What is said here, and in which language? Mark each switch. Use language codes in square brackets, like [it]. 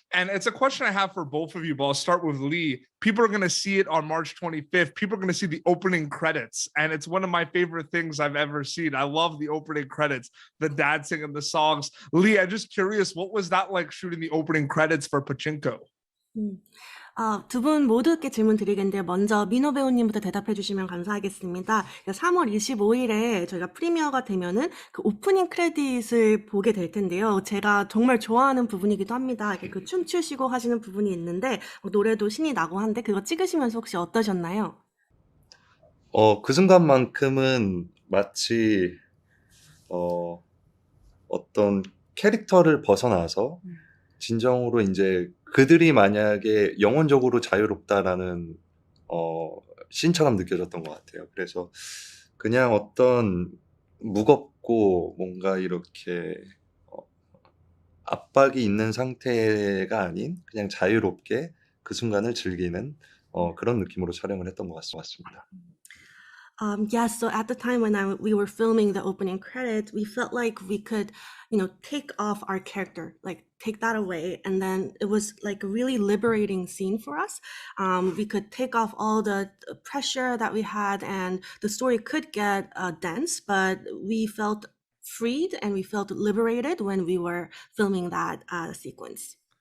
[en] And it's a question I have for both of you, but I'll start with Lee. People are going to see it on March 25th. People are going to see the opening credits. And it's one of my favorite things I've ever seen. I love the opening credits, the dancing and the songs. Lee, I'm just curious, what was that like shooting the opening credits for Pachinko? [ko] 두 분 모두께 질문 드리겠는데요. 먼저 민호 배우님부터 대답해 주시면 감사하겠습니다. 3월 25일에 저희가 프리미어가 되면은 그 오프닝 크레딧을 보게 될 텐데요. 제가 정말 좋아하는 부분이기도 합니다. 이렇게 그 춤추시고 하시는 부분이 있는데 노래도 신이 나고 한데 그거 찍으시면서 혹시 어떠셨나요? 그 순간만큼은 마치 어떤 캐릭터를 벗어나서 진정으로 이제 그들이 만약에 영혼적으로 자유롭다라는 신처럼 느껴졌던 것 같아요. 그래서 그냥 어떤 무겁고 뭔가 이렇게 압박이 있는 상태가 아닌 그냥 자유롭게 그 순간을 즐기는 그런 느낌으로 촬영을 했던 것 같습니다. [en] Yes, so at the time when we were filming the opening credits, we felt like we could, take off our character, like take that away. And then it was like a really liberating scene for us. We could take off all the pressure that we had and the story could get dense, but we felt freed and we felt liberated when we were filming that sequence.